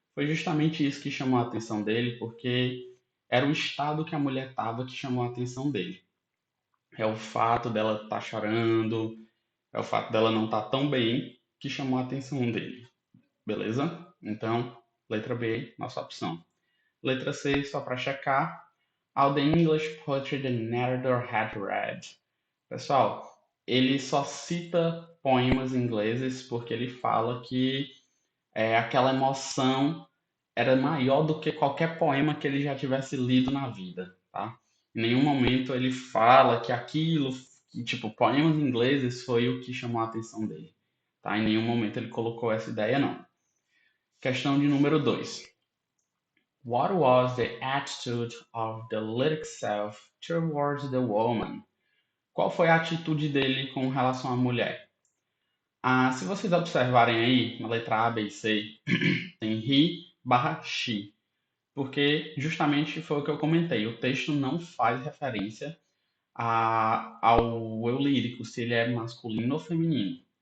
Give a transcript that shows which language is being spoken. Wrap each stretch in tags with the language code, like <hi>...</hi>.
<pt>Foi justamente isso que chamou a atenção dele, porque era o estado que a mulher estava que chamou a atenção dele. É o fato dela estar chorando, é o fato dela não estar tão bem que chamou a atenção dele. Beleza? Então, letra B, nossa opção. Letra C, só para checar.</pt> <en>All the English poetry the narrator had read.</en> <pt>Pessoal, ele só cita poemas ingleses porque ele fala que aquela emoção era maior do que qualquer poema que ele já tivesse lido na vida, tá? Em nenhum momento ele fala que aquilo, que, tipo, poemas ingleses foi o que chamou a atenção dele, tá? Em nenhum momento ele colocou essa ideia, não. Questão de número 2.</pt> <en>What was the attitude of the lyric self towards the woman?</en> <pt>Qual foi a atitude dele com relação à mulher? Se vocês observarem aí, na letra A, B e C, tem he barra she, porque justamente foi o que eu comentei, o texto não faz referência ao eu lírico, se ele é masculino ou feminino.</pt>